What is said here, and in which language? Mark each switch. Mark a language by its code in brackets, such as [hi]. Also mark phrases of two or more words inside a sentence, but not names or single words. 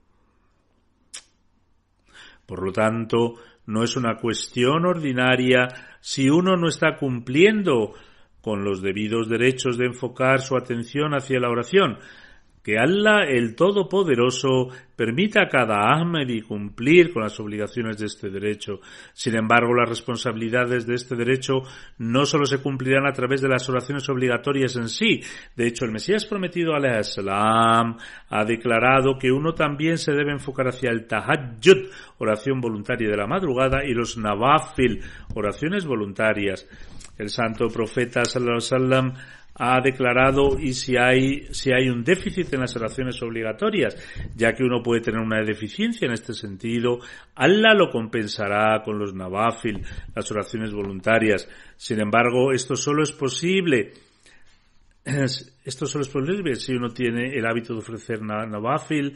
[es] Por lo tanto, no es una cuestión ordinaria si uno no está cumpliendo con los debidos derechos de enfocar su atención hacia la oración. Que Allah, el Todopoderoso, permita a cada Ahmadi cumplir con las obligaciones de este derecho. Sin embargo, las responsabilidades de este derecho no solo se cumplirán a través de las oraciones obligatorias en sí. De hecho, el Mesías prometido [ar] عليه السلام [es] ha declarado que uno también se debe enfocar hacia el tahajjud, oración voluntaria de la madrugada, y los nawafil, oraciones voluntarias. El santo profeta [ar] صلى الله عليه وسلم [es] ha declarado y si hay un déficit en las oraciones obligatorias, ya que uno puede tener una deficiencia en este sentido, Allah lo compensará con los nawafil, las oraciones voluntarias. Sin embargo, esto solo es posible si uno tiene el hábito de ofrecer nawafil.